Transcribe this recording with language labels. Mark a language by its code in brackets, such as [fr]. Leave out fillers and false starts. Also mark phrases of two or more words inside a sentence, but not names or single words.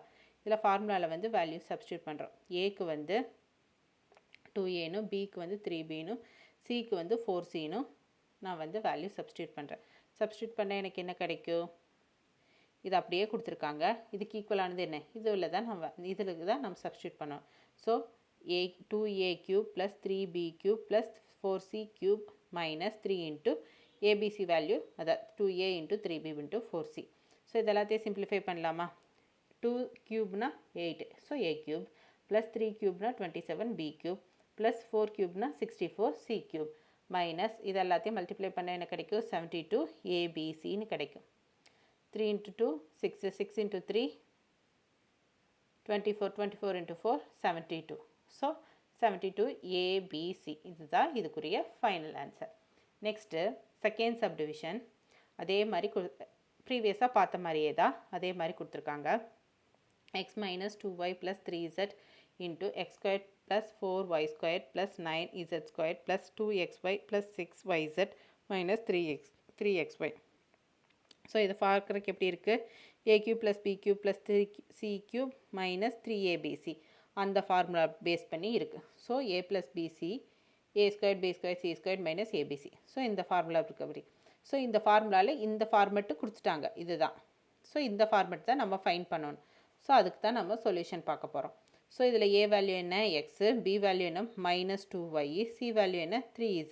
[ta] இதில் ஃபார்முலாவில் வந்து வேல்யூ சப்ஸ்டியூட் பண்ணுறோம். ஏக்கு வந்து 2a பிக்கு வந்து 3b சிக்கு வந்து 4c நான் வந்து வேல்யூ சப்ஸ்டியூட் பண்ணுறேன். சப்ஸ்டியூட் பண்ணால் எனக்கு என்ன கிடைக்கும்? இது அப்படியே கொடுத்துருக்காங்க. இதுக்கு ஈக்குவலானது என்ன? இதில் தான் நம்ம சப்ஸ்டியூட் பண்ணோம். [en] ஸோ 2a cube plus 3b cube plus 4c cube minus 3 into abc வேல்யூ அதான் 2a into 3b into 4c. [ta] ஸோ இதெல்லாத்தையும் சிம்பிளிஃபை பண்ணலாமா? [en] 2 cube 8. ஸோ a cube plus 3 cube 27 b cube plus 4 cube 64 c cube minus [ta] இதெல்லாத்தையும் மல்டிப்ளை பண்ண என்ன கிடைக்கும்? 72 abcன்னு கிடைக்கும். 3 into 2 6. 6 into 3 24. 24 into 4 72. ஸோ 72 ABC. இதுதான் இதுக்குரிய [en] final answer. next second subdivision [ta] அதே மாதிரி ப்ரீவியஸாக பார்த்த மாதிரியே தான் அதே மாதிரி கொடுத்துருக்காங்க. [en] x minus 2y plus 3z into x squared plus 4y squared plus 9z squared plus 2xy plus 6yz minus 3xy. [ta] ஸோ இதை பார்க்குறதுக்கு எப்படி இருக்குது? [en] a cube plus b cube plus 3c cube minus 3abc [ta] அந்த ஃபார்முலா பேஸ் பண்ணி இருக்குது. [en] ஸோ a plus bc a squared b squared c squared minus abc. [ta] ஸோ இந்த ஃபார்முலா இருக்குது அப்படி. ஸோ இந்த ஃபார்முலாவில் இந்த ஃபார்மெட்டு கொடுத்துட்டாங்க. இதுதான். ஸோ இந்த ஃபார்மெட் தான் நம்ம ஃபைன் பண்ணணும். ஸோ அதுக்கு தான் நம்ம சொல்யூஷன் பார்க்க போகிறோம். ஸோ இதில் [en] a value [ta] என்ன? எக்ஸு, [en] b value [ta] என்ன? -2y, [en] c value [ta] என்ன? 3z.